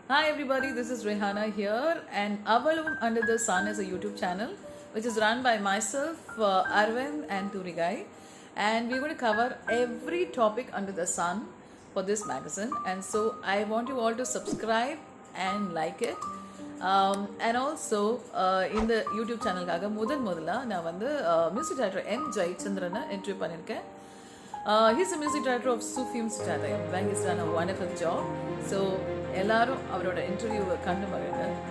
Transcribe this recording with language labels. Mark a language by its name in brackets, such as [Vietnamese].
[English] Hi everybody, this is Rehana here, and Avalum Under the Sun is a YouTube channel which is run by myself, Arvind, and Turigai. And we're going to cover every topic under the sun for this magazine. And so I want you all to subscribe and like it. And also [Tamil] இந்த YouTube சேனலுக்காக முதல்ல நான் வந்து music director M ஜெயச்சந்திரனை interview பண்ணியிருக்கேன். [English] He's a music director of Sufim Sujatayam, where he's done a wonderful job. [Tamil] So எல்லாரும் அவரோட இன்டர்வியூவை கண்டு மகிழ்ங்க.